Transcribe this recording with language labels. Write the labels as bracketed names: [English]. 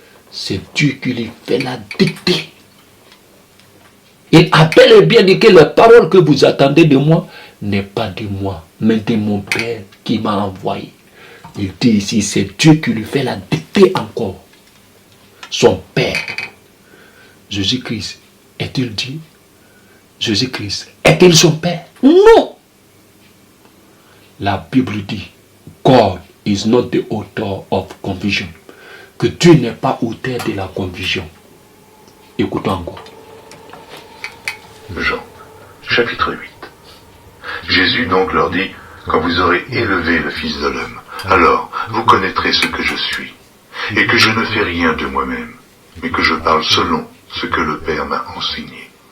[French] C'est Dieu qui lui fait la dictée. Il a bel et bien dit que la parole que vous attendez de moi n'est pas de moi, mais de mon Père qui m'a envoyé. Il dit ici, c'est Dieu qui lui fait la dictée encore. Son Père. Jésus-Christ, est-il Dieu? Jésus-Christ, est-il son Père? Non. La Bible dit, [English] God is not the author of confusion. [French] Que Dieu n'est pas auteur de la confusion. Écoutons encore. Jean, chapitre 8. Jésus donc leur dit, quand vous aurez élevé le Fils de l'homme, alors vous connaîtrez ce que je suis, et que je ne fais rien de moi-même, mais que je parle selon ce que le Père m'a enseigné.